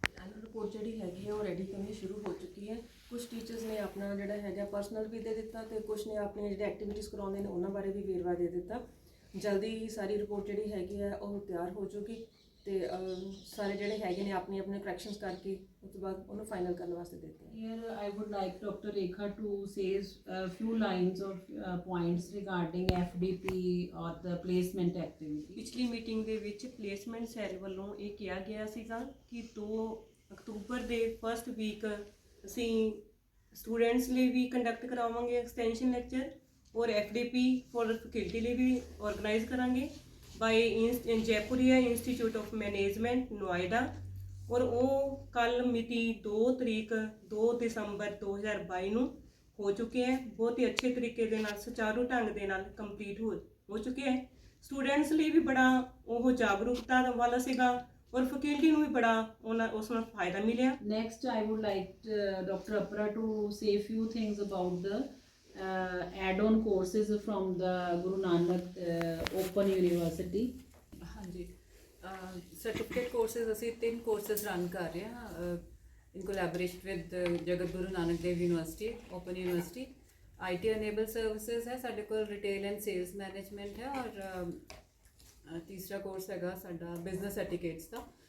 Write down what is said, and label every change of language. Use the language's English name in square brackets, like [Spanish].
[Punjabi] Annual report ਜਿਹੜੀ ਹੈਗੀ ਹੈ ਉਹ ਰੈਡੀ ਕਰਨੀ ਸ਼ੁਰੂ ਹੋ ਚੁੱਕੀ ਹੈ। ਕੁਝ ਟੀਚਰਸ ਨੇ ਆਪਣਾ ਜਿਹੜਾ ਹੈਗਾ ਪਰਸਨਲ ਵੀ ਦੇ ਦਿੱਤਾ ਤੇ ਕੁਝ ਨੇ ਆਪਣੀਆਂ ਜਿਹੜੇ ਐਕਟੀਵਿਟੀਜ਼ ਕਰਾਉਂਦੇ ਨੇ ਉਹਨਾਂ ਬਾਰੇ ਵੀ ਵੇਰਵਾ ਦੇ ਦਿੱਤਾ। ਜਲਦੀ ਹੀ ਸਾਰੀ ਰਿਪੋਰਟ ਜਿਹੜੀ ਹੈਗੀ ਹੈ ਉਹ ਤਿਆਰ ਹੋ ਜੂਗੀ ਤੇ ਸਾਰੇ ਜਿਹੜੇ ਹੈਗੇ ਨੇ ਆਪਣੇ ਆਪਣੇ ਕਰੈਕਸ਼ਨਸ ਕਰਕੇ ਉਸ ਤੋਂ ਬਾਅਦ ਉਹਨੂੰ ਫਾਈਨਲ ਕਰਨ ਵਾਸਤੇ ਦਿੱਤੇ। [English] Here I would like Dr. Rekha to say a few lines of points regarding FDP or the placement activity. [Punjabi] ਪਿਛਲੀ ਮੀਟਿੰਗ ਦੇ ਵਿੱਚ ਪਲੇਸਮੈਂਟ ਸੈੱਲ ਵੱਲੋਂ ਇਹ ਕਿਹਾ ਗਿਆ ਸੀਗਾ ਕਿ 2 ਅਕਤੂਬਰ ਦੇ ਫਸਟ ਵੀਕ ਅਸੀਂ ਸਟੂਡੈਂਟਸ ਲਈ ਵੀ ਕੰਡਕਟ ਕਰਾਵਾਂਗੇ ਐਕਸਟੈਂਸ਼ਨ ਲੈਕਚਰ ਔਰ FDP ਫॉर ਫੈਕਲਟੀ ਲਈ ਵੀ ਆਰਗੇਨਾਈਜ਼ ਕਰਾਂਗੇ ਬਾਈ ਜੈਪੁਰੀਆ ਇੰਸਟੀਚਿਊਟ ਆਫ ਮੈਨੇਜਮੈਂਟ ਨੋਇਡਾ। ਔਰ ਉਹ ਕੱਲ ਮਿਤੀ 2 ਦਸੰਬਰ 2022 ਨੂੰ ਹੋ ਚੁੱਕੇ ਹੈ। ਬਹੁਤ ਹੀ ਅੱਛੇ ਤਰੀਕੇ ਦੇ ਨਾਲ ਸੁਚਾਰੂ ਢੰਗ ਦੇ ਨਾਲ ਕੰਪਲੀਟ ਹੋ ਚੁੱਕੇ ਹੈ। ਸਟੂਡੈਂਟਸ ਲਈ ਵੀ ਬੜਾ ਉਹ ਜਾਗਰੂਕਤਾ ਵਾਲਾ ਸੀਗਾ ਔਰ ਫੈਕਲਟੀ ਨੂੰ ਵੀ ਬੜਾ ਉਸ ਨਾਲ ਫਾਇਦਾ ਮਿਲਿਆ। [English] Next I would like Dr. Apra to say a few things about the add-on courses from the Guru Nanak Open University. [Punjabi] ਹਾਂਜੀ, ਸਰਟੀਫਿਕੇਟ ਕੋਰਸਿਸ ਅਸੀਂ 3 ਕੋਰਸਿਸ ਰਨ ਕਰ ਰਹੇ ਹਾਂ [English] in collaboration with [Punjabi] ਜਗਤ Guru Nanak Dev university open university. IT unable services ਹੈ ਸਾਡੇ ਕੋਲ, retail and sales management ਹੈ ਔਰ ਤੀਸਰਾ ਕੋਰਸ ਹੈਗਾ ਸਾਡਾ ਬਿਜ਼ਨਸ ਸਰਟੀਫਿਕੇਟਸ ਦਾ।